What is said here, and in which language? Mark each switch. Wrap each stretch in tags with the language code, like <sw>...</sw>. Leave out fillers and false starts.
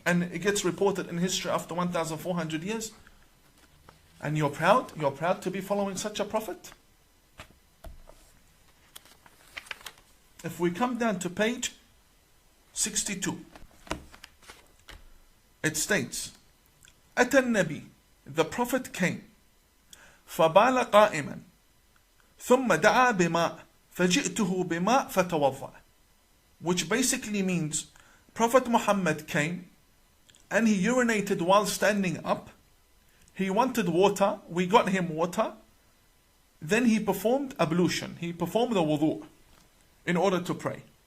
<en>And it gets reported in history after 1,400 years. And you're proud to be following such a prophet? If we come down to page 62, it states,</en> <ar>أتى النبي,</ar> <en>the prophet came,</en> <ar>فبال قائما ثم دعا بماء فجئته بماء فتوضأ.</ar> <en>Which basically means Prophet Muhammad came and he urinated while standing up. He wanted water, we got him water. Then he performed ablution, he performed the wudu in order to pray.</en>